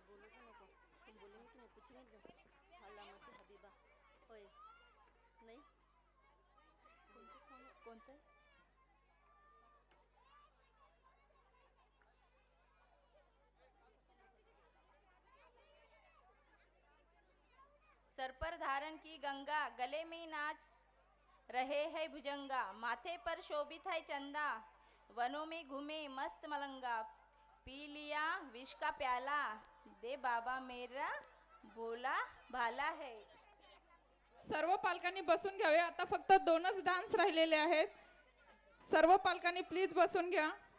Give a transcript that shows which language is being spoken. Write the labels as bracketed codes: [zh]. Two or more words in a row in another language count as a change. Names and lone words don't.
[mr] कोणतं? [hi] सर पर धारण की गंगा, गले में नाच रहे है भुजंगा, माथे पर शोभित है चंदा, वनों में घूमे मस्त मलंगा, पी लिया विष का प्याला, दे बाबा मेरा भोला भाला है. [mr] सर्व पालकांनी बसून घ्यावे. आता फक्त 2च डान्स राहिलेले आहेत. सर्व पालकांनी प्लीज बसून घ्या.